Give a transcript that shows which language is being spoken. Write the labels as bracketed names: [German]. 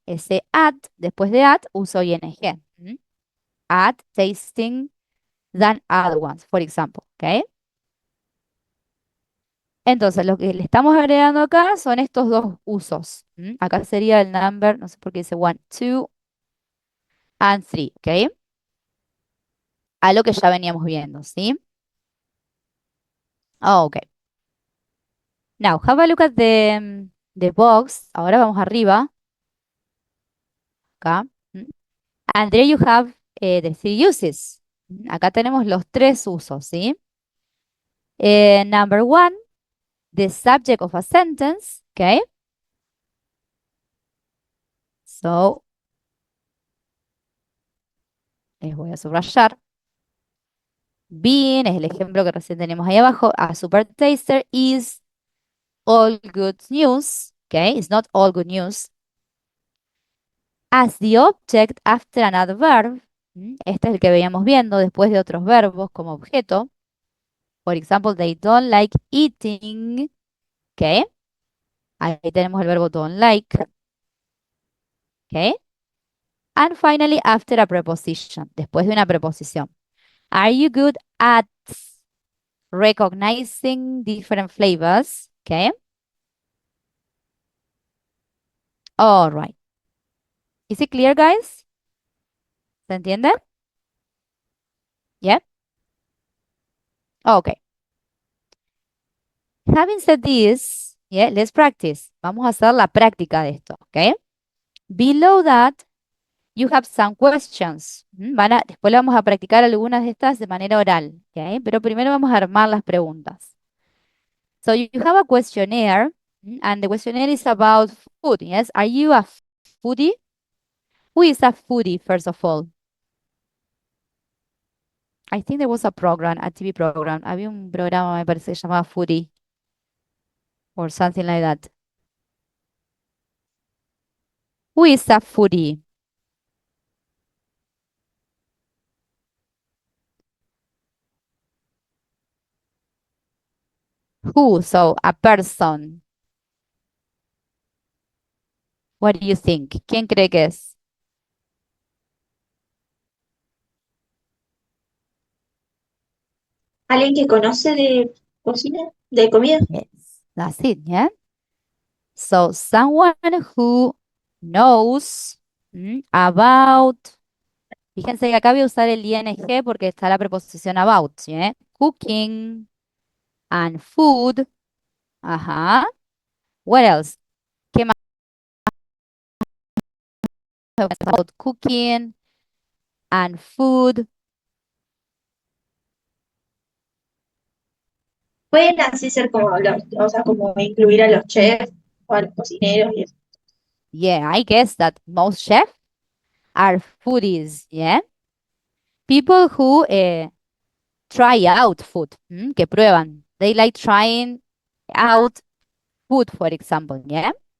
[Spanish] Ese at, después de at, uso ing. [English] At tasting than other ones, for example. ¿Ok? [Spanish] Entonces, lo que le estamos agregando acá son estos dos usos. Acá sería el number, no sé por qué dice [English] one, two, and three. [Spanish] ¿Ok? A lo que ya veníamos viendo, ¿sí? Ok. [English] Now, have a look at the box. [Spanish] Ahora vamos arriba, acá. [English] And there you have the three uses. [Spanish] Acá tenemos los tres usos, ¿sí? [English] Number one, the subject of a sentence, ¿ok? [Spanish] So, les voy a subrayar. Being es el ejemplo que recién tenemos ahí abajo. [English] A super taster is all good news, [Spanish] ¿ok? [English] It's not all good news. As the object after another verb, [Spanish] este es el que veíamos viendo después de otros verbos como objeto. Por ejemplo, [English] they don't like eating. [Spanish] ¿Ok? Ahí tenemos el verbo don't like. ¿Ok? [English] And finally, after a preposition, [Spanish] después de una preposición. [English] Are you good at recognizing different flavors? ¿Ok? All right. Is it clear, guys? [Spanish] ¿Se entiende? [English] Yeah? Okay. Having said this, yeah, let's practice. [Spanish] Vamos a hacer la práctica de esto, ¿ok? [English] Below that, you have some questions. [Spanish] Después le vamos a practicar algunas de estas de manera oral, ¿ok? Pero primero vamos a armar las preguntas. [English] So you have a questionnaire, and the questionnaire is about food, yes? Are you a foodie? Who is a foodie, first of all? I think there was a program, a TV program. [Spanish] Había un programa, me parece, que se llamaba Foodie, [English] or something like that. Who is a foodie? Who? So, a person. What do you think? [Spanish] ¿Quién cree que es? ¿Alguien que conoce de cocina, de comida? [English] Yes, that's it, yeah? So, someone who knows about. [Spanish] Fíjense que acá voy a usar el ing porque está la preposición about, ¿yeah? [English] Cooking and food. Ajá. What else? [Spanish] ¿Qué más? [English] about cooking and food. [Spanish] Pueden así ser como o sea, como incluir a los chefs o a los cocineros y eso. [English] Yeah, I guess that most chefs are foodies, yeah? People who try out food, [Spanish] que prueban. [English] They like trying out food, for example, yeah?